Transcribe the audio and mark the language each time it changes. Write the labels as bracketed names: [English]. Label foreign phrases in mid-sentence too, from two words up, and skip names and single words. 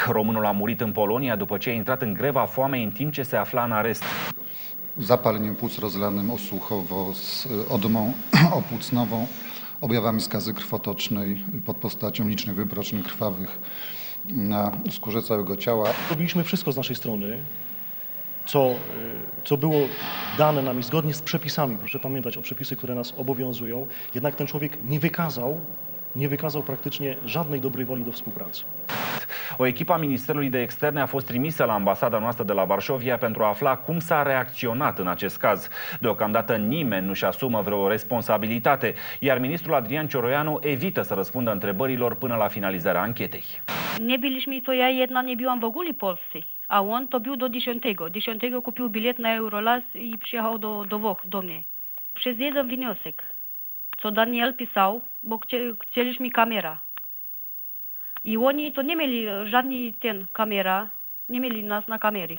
[Romanian] Românul a murit în Polonia după ce a intrat în greva foamei în timp ce se afla în arest. [Polish] Zapaleniem płuc rozlanym osłuchowo z odmą opłucnową, objawami skazy krwotocznej pod postacią licznych wybroczeń krwawych na skórze całego ciała. Robiliśmy wszystko z naszej strony, co było dane nam i zgodnie z przepisami, proszę pamiętać o przepisach, które nas obowiązują, jednak ten człowiek nie wykazał praktycznie żadnej dobrej woli do współpracy. [Romanian] O echipă a Ministerului de Externe a fost trimisă la ambasada noastră de la Varșovia pentru a afla cum s-a reacționat în acest caz. Deocamdată nimeni nu-și asumă vreo responsabilitate, iar ministrul Adrian Cioroianu evită să răspundă întrebărilor până la finalizarea anchetei. [Polish] Nie byliśmy i to ja jedna nie byłam w ogóle w Polsce, a on to był do 10. 10 kupił bilet na Eurolas i przyjechał do Włoch, do mnie. Przez jeden wniosek, co Daniel pisał, bo chcieliśmy kamera. I oni to nie mieli żadnej kamera, nie mieli nas na kamery.